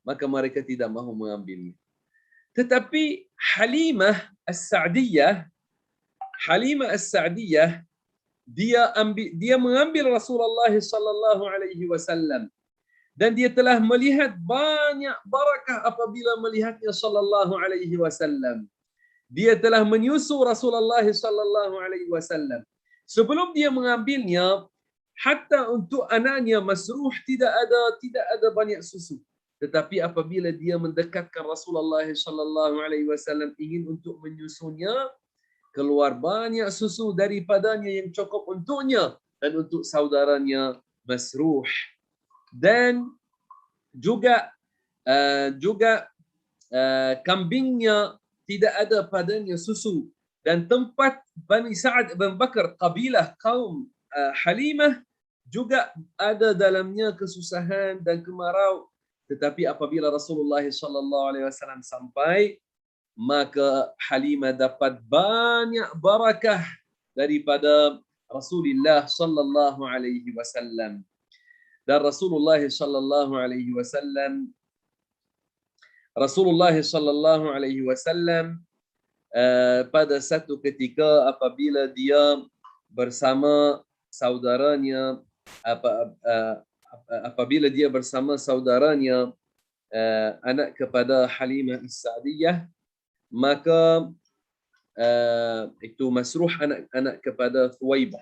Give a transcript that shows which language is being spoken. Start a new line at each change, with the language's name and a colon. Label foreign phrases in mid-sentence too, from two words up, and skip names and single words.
Malay: maka mereka tidak mahu mengambilnya. Tetapi Halimah As-Sa'diyah dia mengambil Rasulullah
Arabic: sallallahu alaihi wasallam
Malay: dan dia telah melihat banyak barakah apabila melihatnya
Arabic: sallallahu alaihi wasallam.
Malay: Dia telah menyusu Rasulullah
Arabic: sallallahu alaihi wasallam.
Malay: Sebelum dia mengambilnya, hatta untuk anaknya Masruh tidak ada banyak susu. Tetapi apabila dia mendekatkan Rasulullah
Arabic: sallallahu alaihi wasallam
Malay: ingin untuk menyusunya, keluar banyak susu daripadanya yang cukup untuknya dan untuk saudaranya Masruh. Dan juga kambingnya tidak ada padanya susu, dan tempat Bani Sa'ad bin Bakar, kabilah kaum Halimah, juga ada dalamnya kesusahan dan kemarau. Tetapi apabila Rasulullah
Arabic: sallallahu alaihi wasallam
Malay: sampai, maka Halimah dapat banyak barakah daripada Rasulullah
Arabic: sallallahu alaihi wasallam.
Malay: Dan Rasulullah
Arabic: sallallahu alaihi wasallam
Malay: pada satu ketika apabila dia bersama saudaranya anak kepada Halimah As-Sa'diyah, maka itu Masruh anak kepada Thuwaibah.